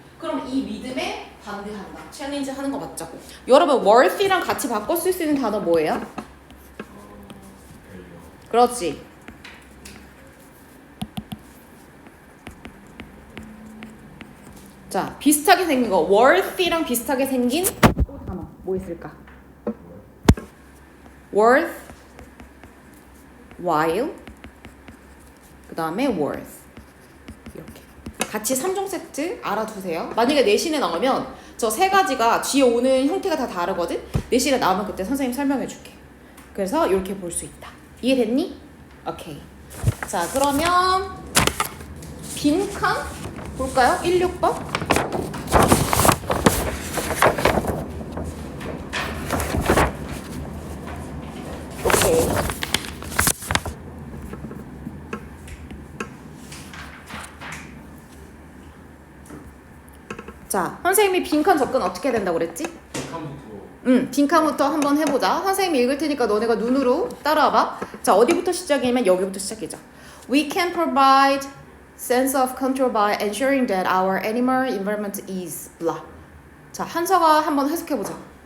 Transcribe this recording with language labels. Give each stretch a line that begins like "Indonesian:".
Korean: 그럼 이 믿음에 반대한다. 챌린지 하는 거 맞죠? 여러분, worthy랑 같이 바꿔 쓸 수 있는 단어 뭐예요? 밸류. 그렇지. 자, 비슷하게 생긴 거. worthy랑 비슷하게 생긴 또 단어. 뭐 있을까? worth, while, 그 다음에 worth. 이렇게. 같이 3종 세트 알아두세요. 만약에 내신에 나오면 저 세 가지가 뒤에 오는 형태가 다 다르거든? 내신에 나오면 그때 선생님 설명해 줄게. 그래서 이렇게 볼 수 있다. 이해됐니? 오케이. 자, 그러면 빈칸 볼까요? 16번. 오케이. 자, 선생님이 빈칸 접근 어떻게 된다고 그랬지? 빈칸부터 빈칸부터 한번 해보자. 선생님이 읽을 테니까 너네가 눈으로 따라와봐. 자, 어디부터 시작이냐면 여기부터 시작이죠.
English: We can provide sense of control by ensuring that our animal environment is blah.
Korean: 자, 한서가 한번 해석해보자.